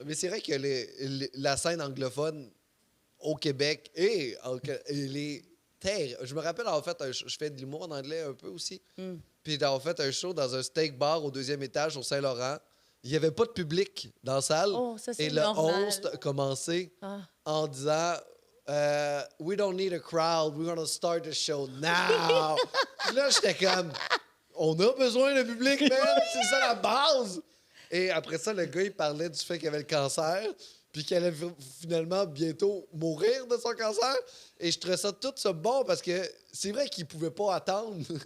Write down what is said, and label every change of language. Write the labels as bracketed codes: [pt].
[fr] mais c'est vrai que la scène anglophone au Québec, elle est Je me rappelle avoir fait je fais de l'humour en anglais un peu aussi. Mm. Puis d'avoir fait un show dans un steak bar au 2e étage au Saint-Laurent. Il n'y avait pas de public dans la salle. Oh, ça, c'est Et le normal. host a commencé Ah. en disant [en] We don't need a crowd, we're gonna start the show now. [fr] Puis là, j'étais comme on a besoin de public, man, c'est ça la base. Et après ça, le gars, il parlait du fait qu'il avait le cancer, puis qu'il allait finalement bientôt mourir de son cancer. Et je trouvais ça tout ça bon parce que c'est vrai qu'il pouvait pas attendre.